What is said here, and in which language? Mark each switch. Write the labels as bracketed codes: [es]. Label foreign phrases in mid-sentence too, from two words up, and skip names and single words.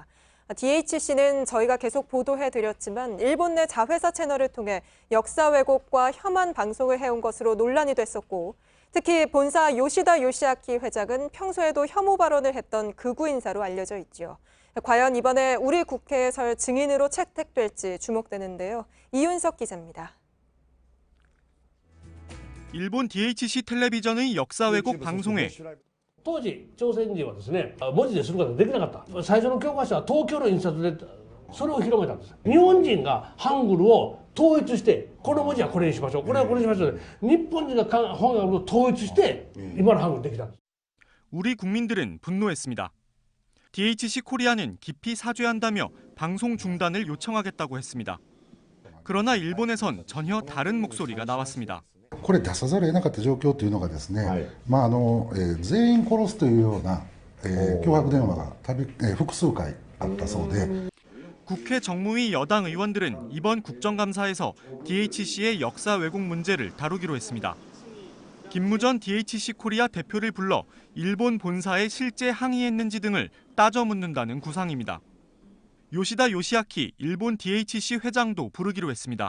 [ko] DHC는 저희가 계속 보도해드렸지만 일본 내 자회사 채널을 통해 역사 왜곡과 혐한 방송을 해온 것으로 논란이 됐었고, 특히 본사 요시다 요시아키 회장은 평소에도 혐오 발언을 했던 극우 인사로 알려져 있죠. 과연 이번에 우리 국회에 설 증인으로 채택될지 주목되는데요. 이윤석 기자입니다. 일본 DHC 텔레비전의 역사 왜곡 방송에 [ja] 当時朝鮮人はですね文字ですることができなかった。最初の教科書は東京の印刷でそれを広めたんです。日本人がハングルを統一してこの文字はこれにしましょう、これはこれにしましょう、日本人がハングルを統一して今のハングルできたんです。 [ko] 우리 국민들은 분노했습니다. DHC 코리아는 깊이 사죄한다며 방송 중단을 요청하겠다고 했습니다. 그러나 일본에선 전혀 다른 목소리가 나왔습니다. [ja] これ出さざるを得なかった状況というのがですね、全員殺すというような脅迫電話が複数回あったそうで [ko] 국회 정무위 여당 의원들은 이번 국정감사에서 DHC의 역사 왜곡 문제를 다루기로 했습니다. 김무전 DHC 코리아 대표를 불러 일본 본사에 실제 항의했는지 등을 따져 묻는다는 구상입니다. 요시다 요시아키 일본 DHC 회장도 부르기로 했습니다.